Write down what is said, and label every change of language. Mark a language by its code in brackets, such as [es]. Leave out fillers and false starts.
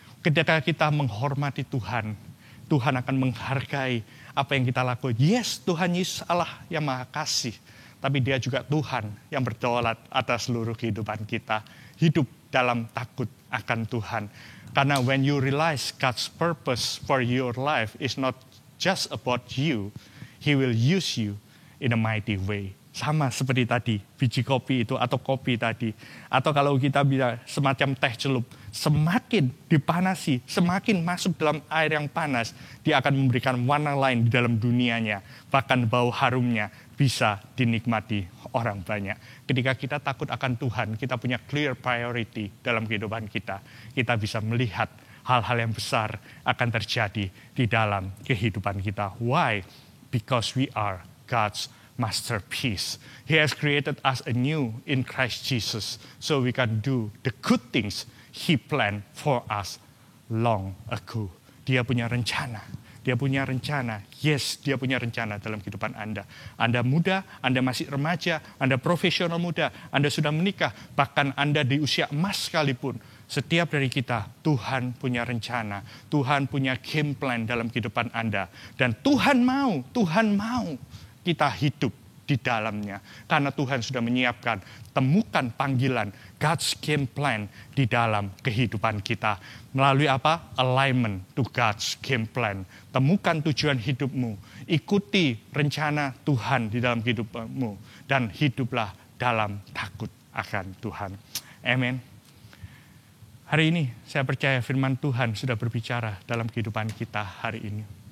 [id] Ketika kita menghormati Tuhan, Tuhan akan menghargai apa yang kita lakukan. Yes, Tuhan Yesus Allah yang Maha Kasih. Tapi dia juga Tuhan yang berdaulat atas seluruh kehidupan kita. Hidup dalam takut akan Tuhan. [en] Karena when you realize God's purpose for your life is not just about you, He will use you in a mighty way. [id] Sama seperti tadi, biji kopi itu atau kopi tadi. Atau kalau kita bisa semacam teh celup, semakin dipanasi, semakin masuk dalam air yang panas, dia akan memberikan warna lain di dalam dunianya. Bahkan bau harumnya bisa dinikmati orang banyak. Ketika kita takut akan Tuhan, kita punya clear priority dalam kehidupan kita. Kita bisa melihat hal-hal yang besar akan terjadi di dalam kehidupan kita. [en] Why? Because we are God's masterpiece. He has created us anew in Christ Jesus so we can do the good things He planned for us long ago. [id] Dia punya rencana. Dia punya rencana. Yes, dia punya rencana dalam kehidupan Anda. Anda muda, Anda masih remaja, Anda profesional muda, Anda sudah menikah, bahkan Anda di usia emas sekalipun. Setiap dari kita, Tuhan punya rencana. Tuhan punya game plan dalam kehidupan Anda. Dan Tuhan mau kita hidup di dalamnya. Karena Tuhan sudah menyiapkan, temukan panggilan God's game plan di dalam kehidupan kita. Melalui apa? [en] Alignment to God's game plan. [id] Temukan tujuan hidupmu. Ikuti rencana Tuhan di dalam hidupmu. Dan hiduplah dalam takut akan Tuhan. Amin. Hari ini saya percaya firman Tuhan sudah berbicara dalam kehidupan kita hari ini.